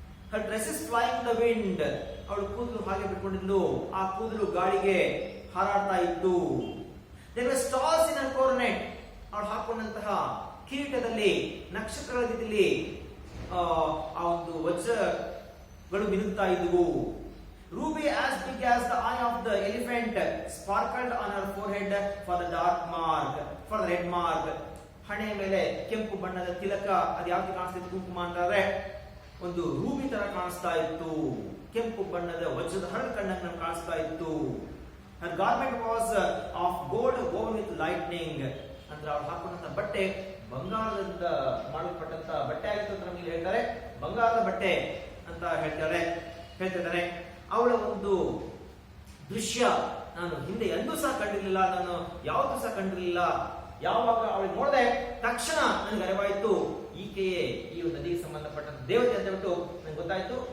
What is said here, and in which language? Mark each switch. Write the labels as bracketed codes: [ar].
[en] her dress is flying in the wind. [kn] ಅವಳು ಕೂದಲು ಹಾಗೆ ಬಿಟ್ಕೊಂಡಿದ್ಲು, ಆ ಕೂದಲು ಗಾಳಿಗೆ ಹಾರಾಡ್ತಾ ಇತ್ತು. [en] there were stars in her coronet. [kn] ಅವಳು ಹಾಕೊಂಡಂತಹ ಕಿರೀಟದಲ್ಲಿ ನಕ್ಷತ್ರಗಳ ರೀತಿಯಲ್ಲಿ ಆ ಒಂದು ವಜ್ರಗಳು ಮಿನುಗ್ತಾ ಇದ್ವು. [en] Ruby as big as the eye of the elephant sparkled on her forehead for the red mark. [kn] ಹಣೆಯ ಮೇಲೆ ಕೆಂಪು ಬಣ್ಣದ ತಿಲಕ, ಅದು ಯಾವ್ದು ಕಾಣಿಸ್ತಿತ್ತು, ಕುಂಕುಮ ಅಂತಾರೆ, ಒಂದು ರೂಬಿ ತರ ಕಾಣಿಸ್ತಾ ಇತ್ತು. ಕೆಂಪು ಬಣ್ಣದ ವಜ್ರದ ಹರಳು ಕಣ್ಣನ್ನು ಕಾಣಿಸ್ತಾ ಇತ್ತು. [en] her garment was of gold woven with lightning. [kn] ಅಂದ್ರೆ ಅವಳು ಹಾಕೊಂಡಂತ ಬಟ್ಟೆ ಬಂಗಾರದಿಂದ ಮಾಡಲ್ಪಟ್ಟಂತ ಬಟ್ಟೆ ಆಗಿತ್ತು ಅಂತ ನಮಗೆ ಹೇಳ್ತಾರೆ. ಬಂಗಾರದ ಬಟ್ಟೆ ಅಂತ ಹೇಳ್ತಿದ್ದಾರೆ. ಅವಳ ಒಂದು ದೃಶ್ಯ ನಾನು ಹಿಂದೆ ಎಂದೂ ಸಹ ಕಂಡಿರಲಿಲ್ಲ, ನಾನು ಯಾವತ್ತೂ ಸಹ ಕಂಡಿರಲಿಲ್ಲ. ಯಾವಾಗ ಅವಳು ನೋಡಿದೆ ತಕ್ಷಣ ನನಗೆ ಅರಿವಾಯಿತು, ಈಕೆಯೇ ಈ ನದಿಗೆ ಸಂಬಂಧಪಟ್ಟಂತ ದೇವತೆ ಅಂತ ಹೇಳ್ಬಿಟ್ಟು ನನಗೆ ಗೊತ್ತಾಯ್ತು.